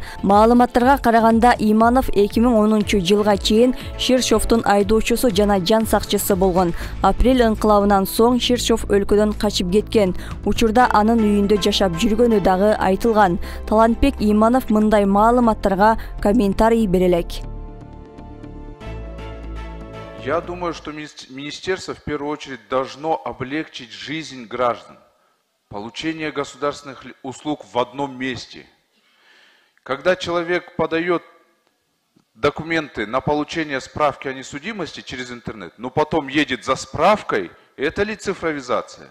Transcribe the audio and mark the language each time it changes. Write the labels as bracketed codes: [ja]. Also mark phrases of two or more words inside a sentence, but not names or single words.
[ky] Маалыматтарга караганда Иманов 2010-жылга чейин Ширшовдун айдоочусу жана жан сакчысы болгон. Апрель ыңкылабынан соң Ширшов өлкөдөн качып кеткен. Учурда анын үйүндө жашап жүргөнү дагы айтылган. Талантбек Иманов мындай маалыматтарга комментарий берелек. [ru] Я думаю, что министерство в первую очередь должно облегчить жизнь граждан. Получение государственных услуг в одном месте. Когда человек подает документы на получение справки о несудимости через интернет, но потом едет за справкой, это ли цифровизация?